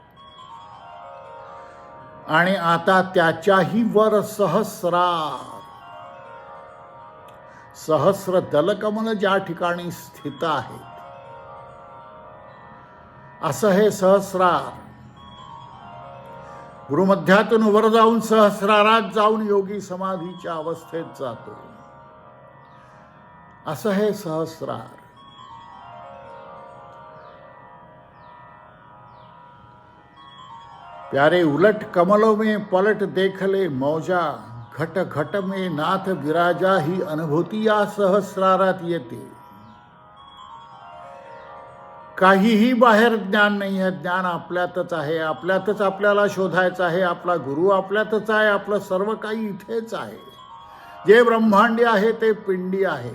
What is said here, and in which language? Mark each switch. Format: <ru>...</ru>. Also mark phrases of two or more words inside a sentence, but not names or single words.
<mr>आणि आता त्याच्याही वर सहस्रार, सहस्र दलकमल ज्या ठिकाणी स्थित आहेत, असं हे सहस्रार. गुरुमध्यातून वर जाऊन सहस्रारात जाऊन योगी समाधीच्या अवस्थेत जातो. असं हे सहस्रार.</mr> <hi>प्यारे उलट कमलों में पलट देख ले मौजा, घट घट में नाथ विराजा,</hi> <mr>ही अनुभूती या सहस्रारात येते. काहीही बाहेर ज्ञान नाही आहे. ज्ञान आपल्यातच आहे. आपल्यातच आपल्याला शोधायचं आहे. आपला गुरु आपल्यातच आहे. आपलं सर्व काही इथेच आहे. जे ब्रह्मांडी आहे ते पिंडी आहे.</mr>